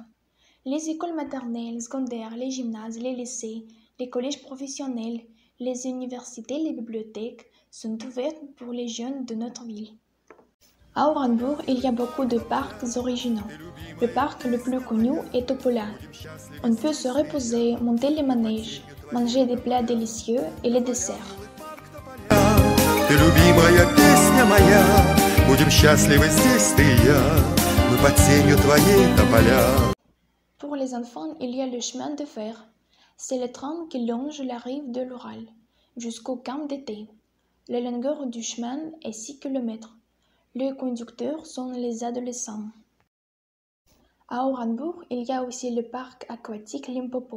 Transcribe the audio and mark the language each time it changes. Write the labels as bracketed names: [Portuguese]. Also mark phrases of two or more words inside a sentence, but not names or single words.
[French] Les écoles maternelles, secondaires, les gymnases, les lycées, les collèges professionnels, les universités, les bibliothèques sont ouvertes pour les jeunes de notre ville. À Orangeburg, il y a beaucoup de parcs originaux. Le parc le plus connu est Topola. On peut se reposer, monter les manèges, manger des plats délicieux et les desserts. [Russian] Ты любимая песня моя, будем счастливы здесь ты и я, мы под тенью твоей тополя. [French] Pour les enfants, il y a le chemin de fer. C'est le train qui longe la rive de l'Oural jusqu'au camp d'été. La longueur du chemin est 6 km. Les conducteurs sont les adolescents. À Orangeburg, il y a aussi le parc aquatique Limpopo.